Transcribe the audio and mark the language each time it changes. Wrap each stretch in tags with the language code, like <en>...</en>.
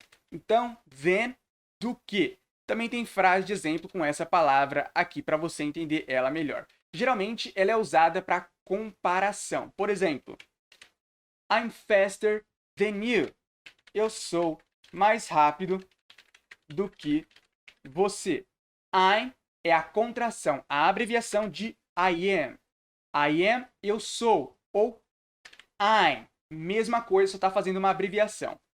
<pt>Então, then, do que. Também tem frase de exemplo com essa palavra aqui para você entender ela melhor. Geralmente, ela é usada para comparação. Por exemplo,</pt> <en>I'm faster than you.</en> <pt>Eu sou mais rápido do que você. I'm é a contração, a abreviação de</pt> <en>I am. I am,</en> <pt>eu sou. Ou I'm, mesma coisa, só está fazendo uma abreviação.</pt>